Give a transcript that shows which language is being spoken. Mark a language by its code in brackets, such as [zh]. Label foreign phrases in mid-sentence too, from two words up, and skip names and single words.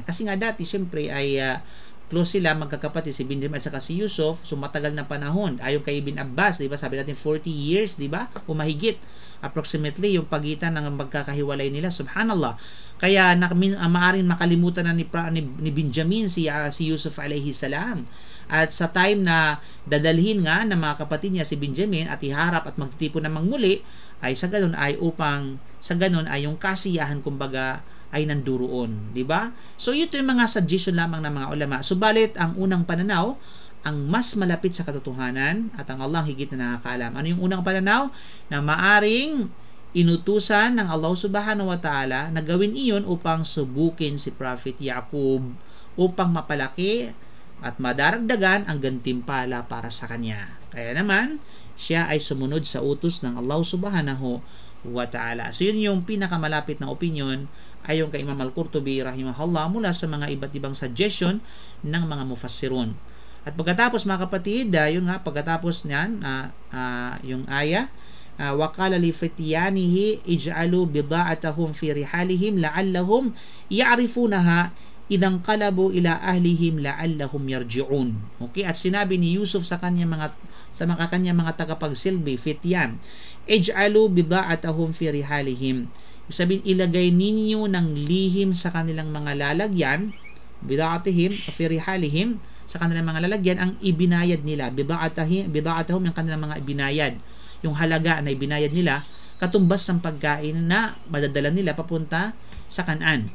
[tl] Kasi nga dati, syempre, ay close sila, magkakapatid, si Benjamin at saka si Yusuf, so matagal na panahon. Ayon kay Ibn Abbas, diba? Sabi natin 40 years, diba? O mahigit, approximately, yung pagitan ng magkakahiwalay nila. Subhanallah. Kaya maaaring makalimutan na ni Benjamin si Yusuf [ar] عليه السلام. [tl] At sa time na dadalhin nga ng mga kapatid niya si Benjamin at iharap at magtitipon namang muli, ay sa ganun ay yung kasiyahan kumbaga ay nanduroon, di ba? So ito yung mga suggestion lamang ng mga ulama. Subalit ang unang pananaw ang mas malapit sa katotohanan at ang Allah higit na nakakaalam. Ano yung unang pananaw? Na maaring inutusan ng Allah [ar] سبحانه وتعالى [tl] na gawin iyon upang subukin si Prophet Yaqub upang mapalaki at madaragdagan ang gantimpala para sa kanya. Kaya naman, siya ay sumunod sa utos ng Allah [ar] سبحانه وتعالى. [tl] So yun yung pinakamalapit na opinion ayon kay Imam Al-Qurtubi rahimahullah mula sa mga iba't ibang suggestion ng mga mufassirun. At pagkatapos, mga kapatid, yun nga, pagkatapos niyan, yung ayah, [ar] وَقَالَ لِفِتْيَانِهِ اجْعَلُوا بِضَاعَتَهُمْ فِي رِحَالِهِمْ لَعَلَّهُمْ يَعْرِفُونَهَا إِذَا انقَلَبُوا إِلَى أَهْلِهِمْ لَعَلَّهُمْ يَرْجِعُونَ. [tl] Okay, at sinabi ni Yusuf sa kanyang mga tagapagsilbi, Fityan, [ar] اجْعَلُوا بِضَاعَتَهُمْ فِي رِحَالِهِمْ. [tl] Sabihin, ilagay ninyo ng lihim sa kanilang mga lalagyan, [ar] بضاعتهم في رحالهم, [tl] sa kanilang mga lalagyan, ang ibinayad nila, bida'atahum, yung kanilang mga ibinayad, yung halaga na ibinayad nila, katumbas ng pagkain na madadala nila papunta sa Kanaan.